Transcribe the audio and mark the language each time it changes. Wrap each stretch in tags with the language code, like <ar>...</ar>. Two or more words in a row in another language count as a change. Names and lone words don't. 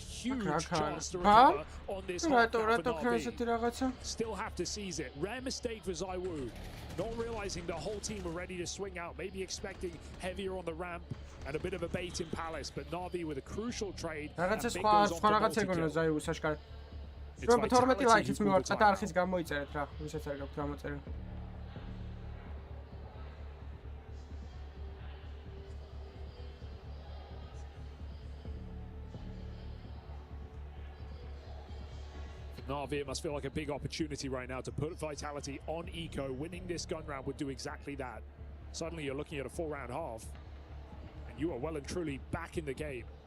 <en>Huge chance to recover on this hard for Navi. Still have to seize it. Rare mistake for ZywOo. Not realizing the whole team were ready to swing out. Maybe expecting heavier on the ramp and a bit of a bait in Palace. But Navi with a crucial trade. And Big goes on for multi-kill.</en> <ka>It's 12 ლაიქის მივარწათ არხის გამოიწერეთ რა. ვისაც არ გაქვთ გამოწერა.</ka> <en>Navi, it must feel like a big opportunity right now to put Vitality on Eco. Winning this gun round would do exactly that. Suddenly you're looking at a 4-round half, and you are well and truly back in the game.</en>